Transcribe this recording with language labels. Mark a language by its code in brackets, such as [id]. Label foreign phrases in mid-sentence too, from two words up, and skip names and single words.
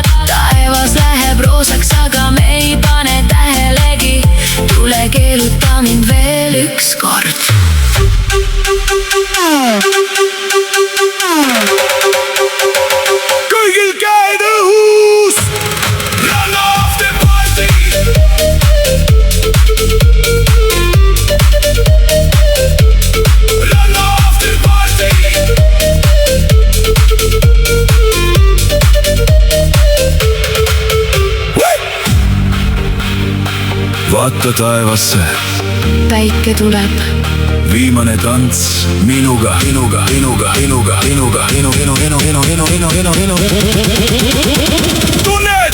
[et] Taevas läheb roosaks, aga me ei pane tähelegi. Tule keeruta mind veel üks kord. Kõigil käed õhus! [en] Run off the party! Run off the party! [et] Vaata taevasse, Päike tuleb, viimane tants minuga, minuga, minuga, minuga, minuga, tunne